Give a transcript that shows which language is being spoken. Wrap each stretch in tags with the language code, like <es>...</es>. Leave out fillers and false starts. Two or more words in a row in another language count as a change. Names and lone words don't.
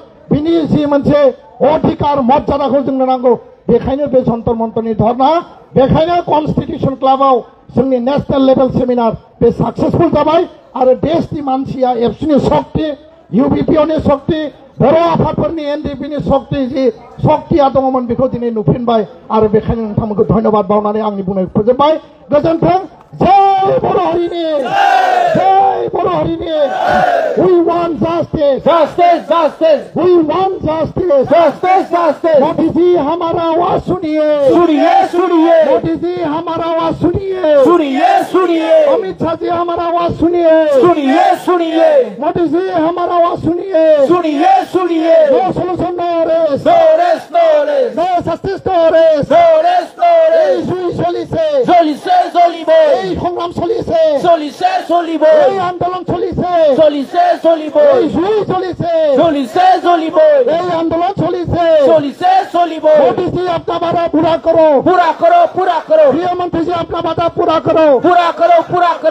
<brx>बिनि जि मोनसे अधिकार मर्यादाखौ जोंनो नांगौ बेखायनो बे जन्तर मन्तरनि धर्ना बेखायनो कन्स्टिटिउसन क्लाबाव जोंनि</brx> <en>national level</en> <brx>सेमिनार बे साक्सेसफुल जाबाय आरो देशनि मानसिया एबसुनि शक्ति इउपिपिअनि शक्ति बर' आफादफोरनि एनडिपिनि शक्ति जि शक्तिया दङमोन बेखौ दिनै नुफिनबाय आरो बेखायनो नोंथांमोनखौ धन्यबाद बावनानै आंनि बुंनायखौ फोजोबबाय गोजोन्थों जय बर' हारिनि जय बर' हारिनि</brx> <en>we want justice Justice, justice, we want justice justice, justice.</en> <hi>मोदी जी हमारा आवाज सुनिए सुनिए, सुनिए, मोदी जी हमारा आवाज सुनिए सुनिए, सुनिए, अमित शाह जी हमारा आवाज सुनिए सुनिए, सुनिए, मोदी जी हमारा आवाज सुनिए सुनिए, सुनिए.</hi> <en>no solution no arrest No rest, no rest, no justice no arrest no rest, no</en> <as>এই</as> <en>rest.</en> <as>জুই চলিছে চলিছে, চলিব, এই সংগ্রাম চলিছে চলিছে, চলিব, এই আন্দোলন চলিছে চলিছে, চলিব, এই জুই চলিছে চলিছে, চলিব, এই আন্দোলন চলিছে চলিছে, চলিব.</as> <hi>मोदी जी अपना वादा पूरा करो पूरा करो, पूरा करो, गृह मंत्री जी अपना वादा पूरा करो पूरा करो, पूरा करो.</hi>